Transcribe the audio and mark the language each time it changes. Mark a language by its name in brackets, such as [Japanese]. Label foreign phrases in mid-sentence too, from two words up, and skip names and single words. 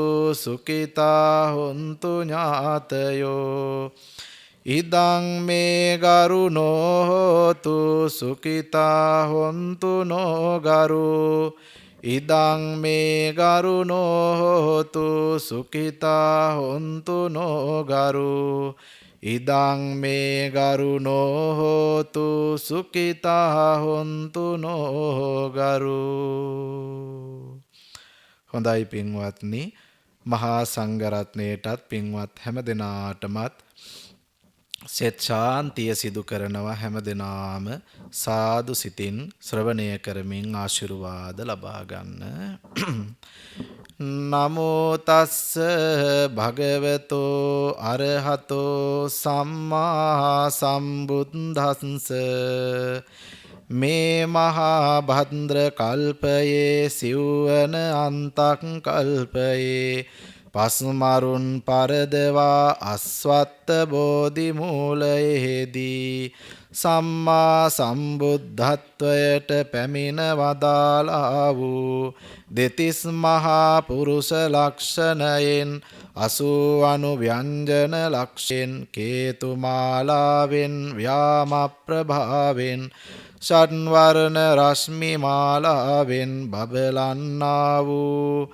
[Pali] සුඛිතා හොන්තු ඥාතයෝ ඉදං මේ ගරුණෝ හෝතු සුඛිතා හොන්තු නොගරු ඉදං මේ ගරුණෝ හෝතු සුඛිතා හොන්තු නොගරු ඉදං මේ ගරුණෝ හෝතු සුඛිතා හොන්තු නොගරු. [Sinhala] හොඳයි පින්වත්නි, මහා සංඝරත්නයටත් පින්වත් හැම දෙනාටමත් සෙත් ශාන්තිය සිදු කරනවා. හැම දෙනාම සාදු සිතින් ශ්‍රවණය කරමින් ආශිර්වාද ලබා ගන්න. [Pali] නමෝ තස්ස භගවතෝ අරහතෝ සම්මා සම්බුද්දස්ස [Sinhala] මේ මහා භද්‍ර කල්පයේ සිව්වන අන්තක් කල්පයේ පස්මරුන් පරදවා අස්වත්ත බෝධි මූලයේදී සම්මා සම්බුද්ධත්වයට පැමිණ වදාළා වූ දෙතිස් මහා පුරුෂ ලක්ෂණයෙන් 80 ව්‍යංජන ලක්ෂයෙන් කේතුමාලාවෙන් ව්‍යාම ප්‍රභාවෙන් ෂඩ්වර්ණ රශ්මි මාලාවෙන් බබලන්නා වූ